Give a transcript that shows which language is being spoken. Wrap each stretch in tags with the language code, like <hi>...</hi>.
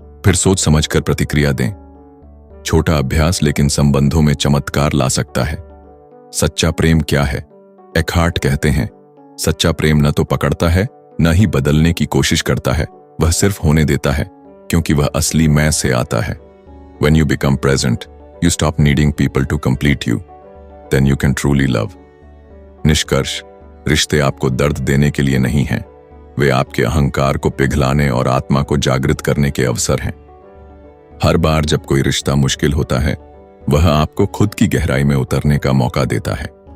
<hi>फिर सोच समझकर प्रतिक्रिया दें। छोटा अभ्यास लेकिन संबंधों में चमत्कार ला सकता है। सच्चा प्रेम क्या है? एकहार्ट कहते हैं, सच्चा प्रेम न तो पकड़ता है न ही बदलने की कोशिश करता है, वह सिर्फ होने देता है क्योंकि वह असली मैं से आता है।</hi> <en>When you become present, you stop needing people to complete you. Then you can truly love.</en> <hi>निष्कर्ष, रिश्ते आपको दर्द देने के लिए नहीं हैं, वे आपके अहंकार को पिघलाने और आत्मा को जागृत करने के अवसर हैं। हर बार जब कोई रिश्ता मुश्किल होता है, वह आपको खुद की गहराई में उतरने का मौका देता है।</hi>